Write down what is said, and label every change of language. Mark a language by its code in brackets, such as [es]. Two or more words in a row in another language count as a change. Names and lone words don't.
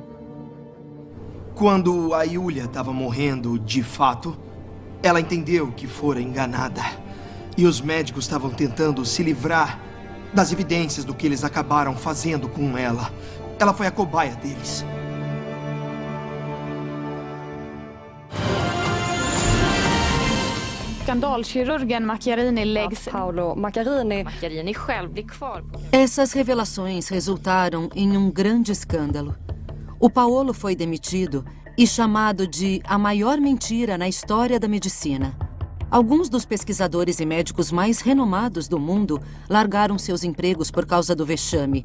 [pt] Quando a Yulia estava morrendo, de fato, ela entendeu que fora enganada. E os médicos estavam tentando se livrar das evidências do que eles acabaram fazendo com ela. Ela foi a cobaia deles. [sv] Skandalkirurgen Macchiarini läggs... Paolo Macchiarini själv blir kvar. [pt] Essas revelações resultaram em um grande escândalo. O Paolo foi demitido e chamado de a maior mentira na história da medicina. Alguns dos pesquisadores e médicos mais renomados do mundo largaram seus empregos por causa do vexame.